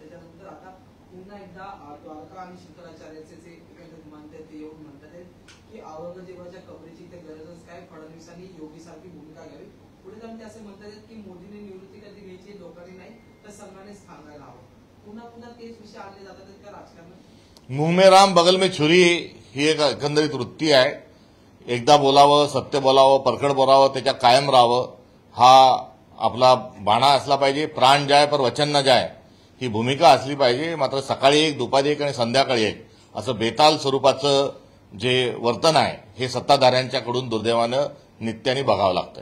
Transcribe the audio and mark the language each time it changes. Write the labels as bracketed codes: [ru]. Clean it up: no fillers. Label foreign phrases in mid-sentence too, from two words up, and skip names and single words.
[mr] त्याच्यानंतर आता पुन्हा एकदा द्वारका आणि शंकराचार्याचे जे म्हणतात ते येऊन म्हणतात की औरंगजेबाच्या कबरीची इथे गरजच काय, फडणवीसांनी योगीसारखी भूमिका घ्यावी. पुढे जाऊन ते असे म्हणतात की मोदींनी निवृत्ती कधी घ्यायची, लोकांनी नाही तर संघानेच थांबायला हवं. पुन्हा तेच विषय आणले जातात त्या राजकारणात. [hi] मुंह में राम बगल में छुरी [mr] ही एक एकंदरीत वृत्ती आहे. एकदा बोलावं, सत्य बोलावं, परखड बोलावं, त्याच्या कायम राहावं हा आपला बाणा असला पाहिजे. [hi] प्राण जाय पर वचन न जाय [mr] ही भूमिका असली पाहिजे. मात्र सकाळी एक, दुपारी एक आणि संध्याकाळी एक असं बेताल स्वरूपाचं जे वर्तन आहे हे सत्ताधाऱ्यांच्याकडून दुर्दैवानं नित्याने बघावं लागतंय.